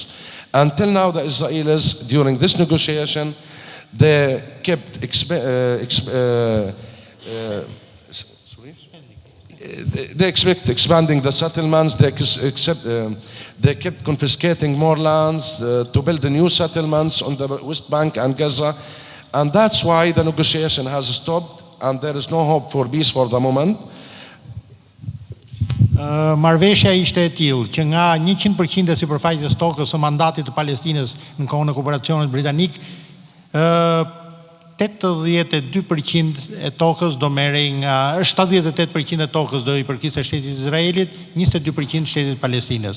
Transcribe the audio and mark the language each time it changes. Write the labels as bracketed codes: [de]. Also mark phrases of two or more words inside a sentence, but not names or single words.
[en] Until now, the Israelis, during this negotiation, they kept expanding the settlements. They kept confiscating more lands to build the new settlements on the West Bank and Gaza, and that's why the negotiation has stopped, and there is no hope for peace for the moment. [sq] Marrëveshja ishte e tillë që nga 100% e sipërfaqes tokës së mandatit të Palestinës në kohën e okuparacionit britanik, 82% e tokës do merrej nga 78% e tokës do i përkisë shtetit Izraelit, 22% shtetit Palestinës.